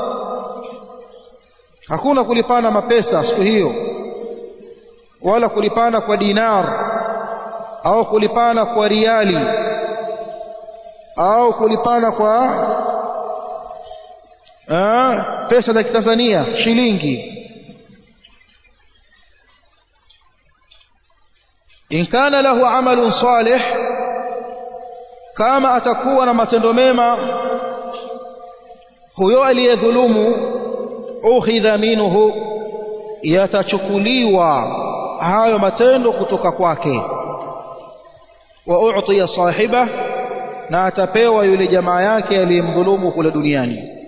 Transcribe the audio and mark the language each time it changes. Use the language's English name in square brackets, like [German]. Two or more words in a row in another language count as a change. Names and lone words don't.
[Swahili] Hakuna kulipana mapesa siku hiyo, wala kulipana kwa dinar au kulipana kwa riali au kulipana kwa pesa za Kitanzania, shilingi. [Arabic] إن كان له عمل صالح, [Swahili] kama atakuwa na matendo mema, huyo aliyedhulumu [Arabic] أخذ منه, [Swahili] yatachukuliwa hayo matendo kutoka kwake. [Arabic] وأعطي صاحبه, [Swahili] na atapewa yule jamaa yake aliyemdhulumu kule duniani.